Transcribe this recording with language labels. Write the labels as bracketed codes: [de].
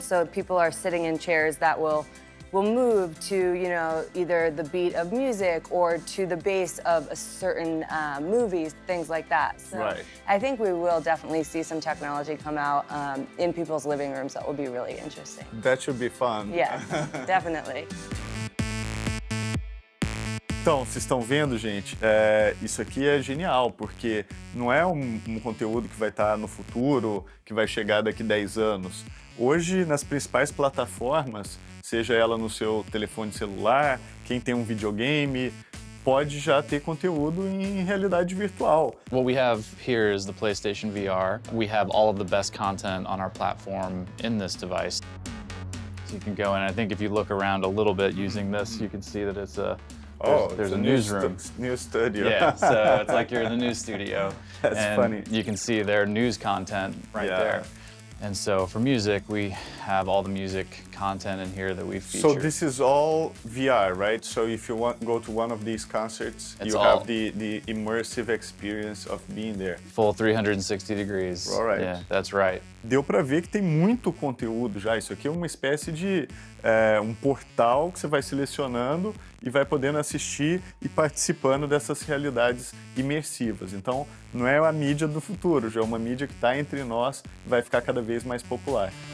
[en] So people are sitting in chairs that will move to, you know, either the beat of music or to the bass of a certain movies, things like that. So right. I think we will definitely see some technology come out in people's living rooms that will be really interesting. That should be fun. Yes, definitely. [pt] Então, vocês estão vendo, gente? Isso aqui é genial, porque não é um conteúdo que vai estar no futuro, que vai chegar daqui 10 anos. Hoje, nas principais plataformas, seja ela no seu telefone celular, quem tem um videogame, pode já ter conteúdo em realidade virtual. [en] What we have here is the PlayStation VR. We have all of the best content on our platform in this device. So you can go in, I think if you look around a little bit using this, you can see that it's there's a newsroom. New studio. Yeah, so it's like you're in the news studio. That's and funny. You can see their news content right there. And so for music, we have all the music content in here that we feature. So this is all VR, right? So if you go to one of these concerts, It's you all- have the immersive experience of being there. Full 360 degrees. All right. Yeah, that's right. [pt] Deu para ver que tem muito conteúdo já. Isso aqui é uma espécie de um portal que você vai selecionando e vai podendo assistir e participando dessas realidades imersivas. Então, não é a mídia do futuro, já é uma mídia que está entre nós e vai ficar cada vez mais popular.